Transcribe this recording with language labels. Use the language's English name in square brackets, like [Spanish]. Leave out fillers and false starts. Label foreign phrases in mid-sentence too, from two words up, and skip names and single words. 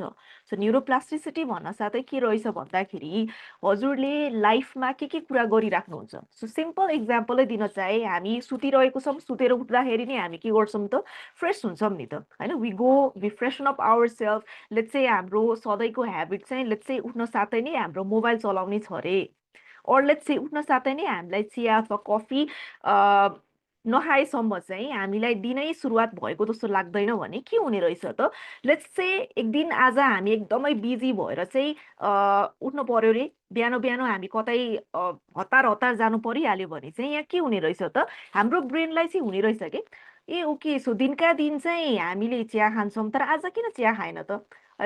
[Nepali] सो न्युरोप्लास्टिसिटी भन्न साथै के रहेछ भन्दाखेरि हजुरले लाइफमा के कुरा गरिराख्नुहुन्छ. सो [English] simple example [Nepali] दिन चाहे हामी सुतिरहेको छौँ, सुतेर उठ्दाखेरि नै हामी के गर्छौँ त फ्रेस हुन्छौँ नि त होइन. [English] we go we freshen up ourself. let's say [Nepali] हाम्रो सधैँको ह्याबिट चाहिँ [English] let's say [Nepali] उठ्न साथै नै हाम्रो मोबाइल चलाउने छ अरे, और [English] let's say [Nepali] उठ्न साथै नै हामीलाई चिया अथवा कफी नखाएसम्म चाहिँ हामीलाई दिनै सुरुवात भएको जस्तो लाग्दैन भने के हुने रहेछ त, [English] let's say [Nepali] एक दिन आज हामी एकदमै बिजी भएर चाहिँ उठ्नु पर्यो रे, बिहान बिहान हामी कतै हतार हतार जानु परिहाल्यो भने चाहिँ यहाँ के हुने रहेछ त, हाम्रो ब्रेनलाई चाहिँ हुने रहेछ कि ए ओके, सो दिनका दिन चाहिँ हामीले चिया खान्छौँ तर आज किन चिया खाएन त, होइन।